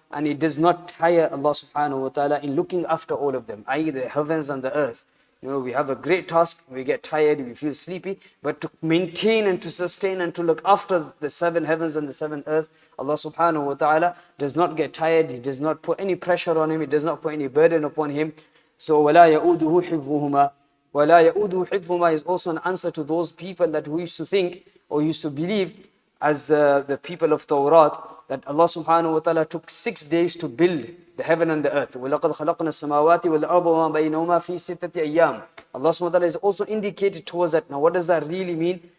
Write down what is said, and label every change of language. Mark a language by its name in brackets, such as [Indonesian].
[English] And it does not tire Allah subhanahu wa ta'ala in looking after all of them, i.e. the heavens and the earth. We have a great task, we get tired, we feel sleepy, but to maintain and to sustain and to look after the 7 heavens and the 7th earth, Allah subhanahu wa ta'ala does not get tired. He does not put any pressure on him, He does not put any burden upon him. [Arabic] So وَلَا يَؤُودُهُ حِفْظُهُمَا. وَلَا يَؤُودُهُ حِفْظُهُمَا [English] is also an answer to those people that who used to think or used to believe as the people of Tawrat that Allah subhanahu wa ta'ala took 6 days to build the heaven and the earth. [Arabic] وَلَقَدْ خَلَقْنَا السَّمَاوَاتِ وَالْأَرْضَ وَمَا بَيْنَهُمَا فِي سِتَّةِ أَيَّامٍ. [English] Allah subhanahu wa ta'ala is also indicated towards that. Now what does that really mean?